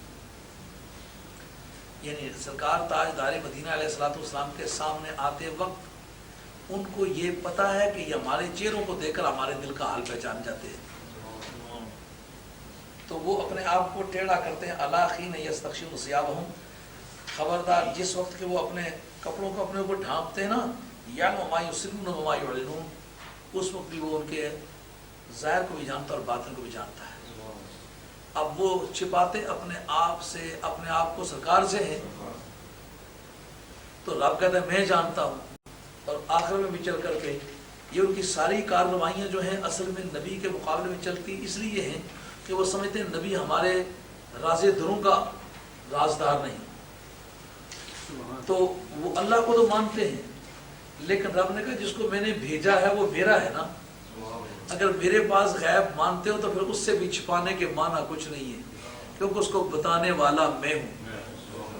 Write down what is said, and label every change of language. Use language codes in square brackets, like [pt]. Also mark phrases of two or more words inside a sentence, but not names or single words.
[ur] یعنی سرکار تاجدار مدینہ [ar] علیہ الصلوۃ والسلام [ur] کے سامنے آتے وقت ان کو یہ پتہ ہے کہ یہ ہمارے چہروں کو دیکھ کر ہمارے دل کا حال پہچان جاتے ہیں، تو وہ اپنے آپ کو ٹیڑھا کرتے ہیں۔ [ar] الا حین یستغشون ثیابہم، [ur] خبردار جس وقت کہ وہ اپنے کپڑوں کو اپنے اوپر ڈھانپتے ہیں نا، [ar] یعلم ما یسرون و ما یعلنون، [ur] اس وقت بھی وہ ان کے ظاہر کو بھی جانتا اور باطن کو بھی جانتا ہے۔ اب وہ چھپاتے اپنے آپ سے، اپنے آپ کو سرکار سے ہیں، تو رب کہتا ہے میں جانتا ہوں۔ اور آخر میں بھی چل کر کے یہ ان کی ساری کارروائیاں جو ہیں اصل میں نبی کے مقابلے میں چلتی اس لیے ہیں کہ وہ سمجھتے ہیں نبی ہمارے راز دلوں کا رازدار نہیں، تو وہ اللہ کو تو مانتے ہیں، لیکن رب نے کہا جس کو میں نے بھیجا ہے وہ میرا ہے نا، اگر میرے پاس غیب مانتے ہو تو پھر اس سے بھی چھپانے کے معنی کچھ نہیں ہے، کیونکہ اس کو بتانے والا میں ہوں۔